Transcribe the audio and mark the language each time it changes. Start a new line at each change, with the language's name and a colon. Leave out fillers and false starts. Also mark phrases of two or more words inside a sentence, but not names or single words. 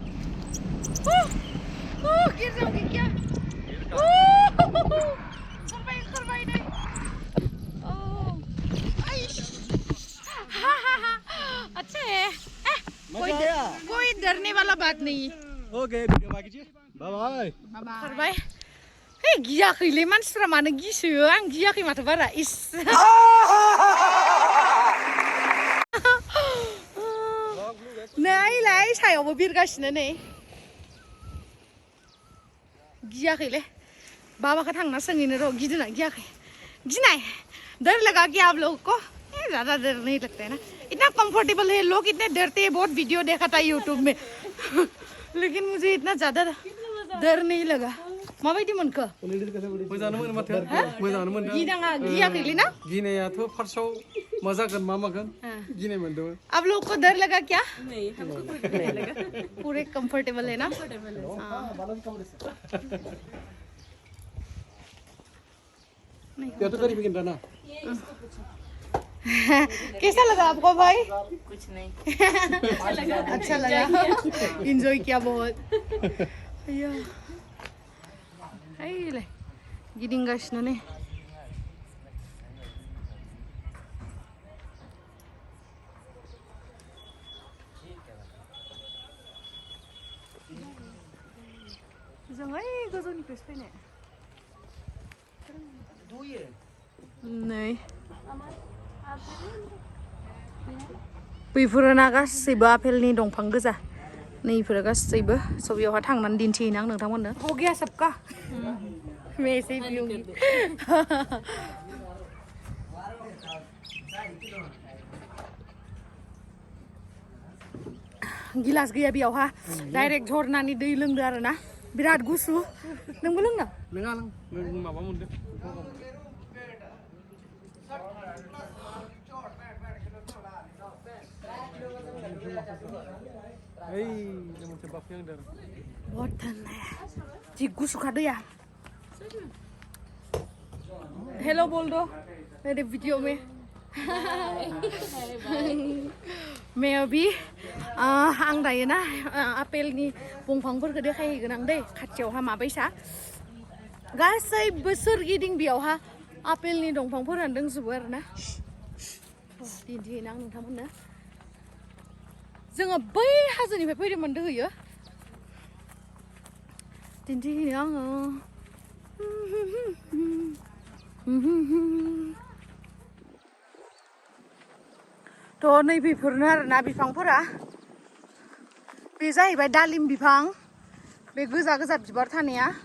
Hindi: गिर जाओगे क्या खरवाई नहीं अच्छा है कोई डरने वाला बात नहीं
Nepali: ओके भिडियो बाकी छ बाय
Bodo: खरवाई हे गियाखैले मानसिफ्रा मानो गिसोयो आं गियाखै माथो बारा इस नायलाय सायावबो बिरगासिनो नै गियाखैले बाबाखौ थांना सोंहैनो र' गिदोंना गियाखै गिनाय
Hindi: डर लगा क्या आप लोगों को ज़्यादा डर नहीं लगता है ना इतना कंफर्टेबल है लोग इतने डरते हैं बहुत वीडियो देखा था यूट्यूब में लेकिन मुझे इतना ज़्यादा डर नहीं लगा
Bodo: माबायदि मोनखो मोजाङानो मोनो माथो मोजाङानो मोनदों गिनाङा गियाखैलै ना गिनायाथ' फार्स्टआव मा जागोन मा मागोन गिनाय मोनदोंमोन
Hindi: आप लोगों को डर लगा क्या नहीं हमको कुछ नहीं लगा पूरे कंफर्टेबल है ना क्या तो करी बिगिन ना कैसा लगा आपको भाई कुछ नहीं अच्छा लगा एंजॉय किया बहुत
Bodo: ले गिदिंगासिनो नै जों ओइ गोजौनिफ्रायसो फैनाय नै बैफोरना गासैबो आपेलनि दंफां गोजा नैफोरो गासैबो स' बेयावहा थांनानै दिन्थिहैनो आं नोंथांमोननो
Hindi: हो गया सबका मैं ऐसे ही पीऊंगी
Bodo: गिलास गैया बेयावहा डाइरेक्ट झरनानि दै लोंदो आरो ना बिराद गुसु नोंबो लोंना लोङा लों माबा मोनदों
Hindi: बहुत ठंडा है जी
Bodo: गुसु खा दैया
Hindi: हेलो बोल दो मेरे वीडियो में मैं अभी
Bodo: आं दायो ना आपेलनि दंफांफोरखौ देखायहैगोन आं दै खाथियावहा माबायसा गासैबो सोरगिदिं बेयावहा आपेलनि दंफांफोरानो दंजोबो आरो ना दिन्थिहैनो आं नोंथांमोननो जोङो बै हाजोनिफ्राय फैदोंमोन दोहैयो दिन्थिहैनो आङो थ' नै बेफोरनो आरोना बिफांफोरा बे जाहैबाय दालिम बिफां बे गोजा गोजा बिबार थानाया